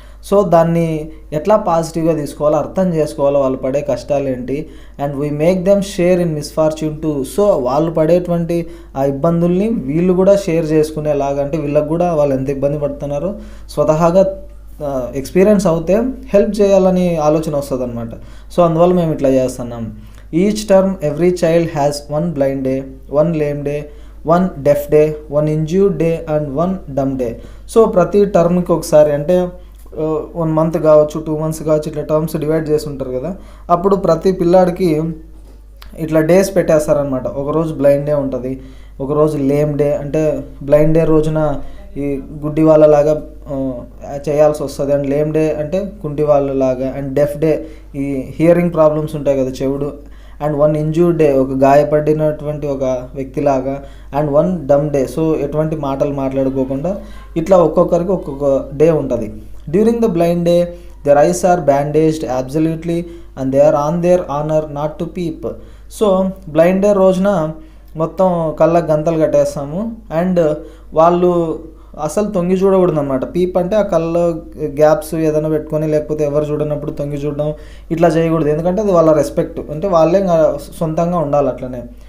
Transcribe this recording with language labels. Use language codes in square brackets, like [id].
[te] So దాన్ని ఎట్లా పాజిటివ్గా తీసుకోవాలో, అర్థం చేసుకోవాలో, వాళ్ళు పడే కష్టాలు ఏంటి. [en] And we make them share in misfortune too. [te] So వాళ్ళు పడేటువంటి ఆ ఇబ్బందుల్ని వీళ్ళు కూడా షేర్ చేసుకునేలాగా, అంటే వీళ్ళకి కూడా వాళ్ళు ఎంత ఇబ్బంది పడుతున్నారో స్వతహాగా ఎక్స్పీరియన్స్ అవుతే హెల్ప్ చేయాలని ఆలోచన వస్తుంది అనమాట. సో అందువల్ల మేము ఇట్లా చేస్తున్నాం. [en] Each term every child has 1 blind day, 1 lame day, 1 deaf day, 1 injured day and 1 dumb day. [te] So ప్రతి టర్మ్కి ఒకసారి, అంటే 1 month కావచ్చు, 2 months కావచ్చు, ఇట్లా టర్మ్స్ డివైడ్ చేసి ఉంటారు కదా. అప్పుడు ప్రతి పిల్లాడికి ఇట్లా డేస్ పెట్టేస్తారనమాట. ఒకరోజు బ్లైండ్ డే ఉంటుంది, ఒకరోజు లేమ్ డే. అంటే బ్లైండ్ డే రోజున ఈ గుడ్డి వాళ్ళలాగా చేయాల్సి వస్తుంది. అండ్ లేమ్ డే అంటే కుంటి వాళ్ళలాగా, అండ్ డెఫ్ డే ఈ హియరింగ్ ప్రాబ్లమ్స్ ఉంటాయి కదా చెవుడు, అండ్ వన్ ఇంజూర్డ్ డే ఒక గాయపడినటువంటి ఒక వ్యక్తిలాగా, and one dumb day so ఎటువంటి మాటలు మాట్లాడుకోకుండా ఇట్లా ఒక్కొక్కరికి ఒక్కొక్క డే ఉంటుంది. [en] During the blind day their eyes are bandaged absolutely and they are on their honor not to peep. [te] So blind day రోజున మొత్తం కళ్ళకు గంతలు కట్టేస్తాము అండ్ వాళ్ళు అసలు తొంగి చూడకూడదు అనమాట. పీప్ అంటే ఆ కళ్ళ గ్యాప్స్ ఏదైనా పెట్టుకొని లేకపోతే ఎవరు చూడనప్పుడు తొంగి చూడడం ఇట్లా చేయకూడదు, ఎందుకంటే అది వాళ్ళ రెస్పెక్ట్, అంటే వాళ్ళే సొంతంగా ఉండాలి అట్లనే.